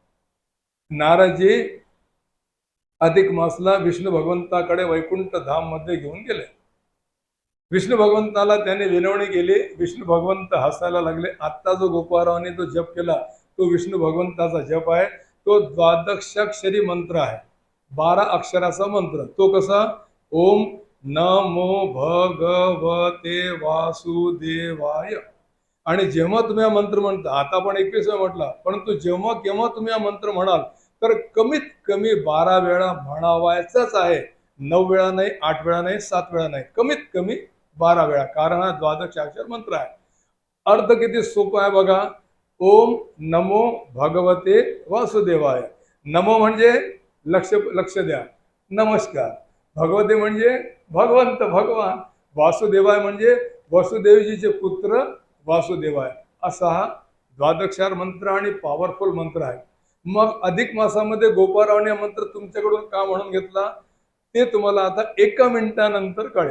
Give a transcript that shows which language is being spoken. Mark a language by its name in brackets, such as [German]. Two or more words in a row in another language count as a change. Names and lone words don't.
[Marathi] नारदजी अधिक मासला विष्णू भगवंताकडे वैकुंठ धाम मध्ये घेऊन गेले. विष्णू भगवंताला त्याने विनवणी केली. विष्णू भगवंत हसायला लागले. आत्ता जो गोपाळरावांनी तो जप केला तो विष्णू भगवंताचा जप आहे. तो द्वादशाक्षरी मंत्र आहे, 12 अक्षराचा मंत्र. तो कसा? [Sanskrit] ओम नमो भगवते वासुदेवाय. [Marathi] आणि जेव्हा तुम्ही हा मंत्र म्हणता, आता आपण 21 म्हटला, परंतु जेव्हा केव्हा तुम्ही हा मंत्र म्हणाल तर कमीत कमी 12 वेळा म्हणावायचाच आहे. 9 वेळा नाही, 8 वेळा नाही, 7 वेळा नाही, कमीत कमी 12 वेळा, कारण हा द्वादशाक्षर मंत्र आहे. अर्थ किती सोपा आहे बघा. [Sanskrit] ओम नमो भगवते वासुदेवाय. [Marathi] नमो म्हणजे लक्ष लक्ष द्या, नमस्कार. भगवते म्हणजे भगवंत, भगवान. वासुदेवाय म्हणजे वसुदेवजीचे पुत्र वासुदेवाय. असा हा द्वादक्षार मंत्र आणि पॉवरफुल मंत्र आहे. मग अधिक मासामध्ये गोपाळरावने हा मंत्र तुमच्याकडून का म्हणून घेतला ते तुम्हाला आता 1 मिनिटानंतर कळेल.